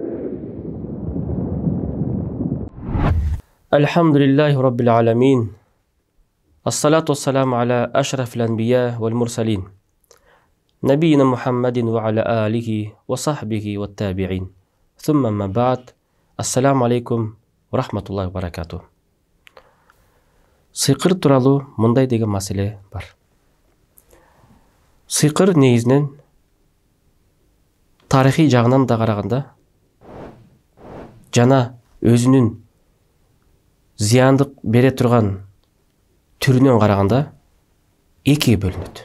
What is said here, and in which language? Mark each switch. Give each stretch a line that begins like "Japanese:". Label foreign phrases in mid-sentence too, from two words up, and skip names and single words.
Arabic: الحمد لله رب العالمين الصلاة والسلام على أشرف الأنبياء والمرسلين نبينا محمد وعلى آله وصحبه والتابعين ثم ما بعد السلام عليكم ورحمة الله وبركاته.
Kyrgyz: Сыйкыр тууралуу мындай деген маселе бар. Сыйкыр негизинен тарыхый жагынан да караганда жана өзүнүн зыяндык бере турган түрүнөн караганда экиге бөлүнөт.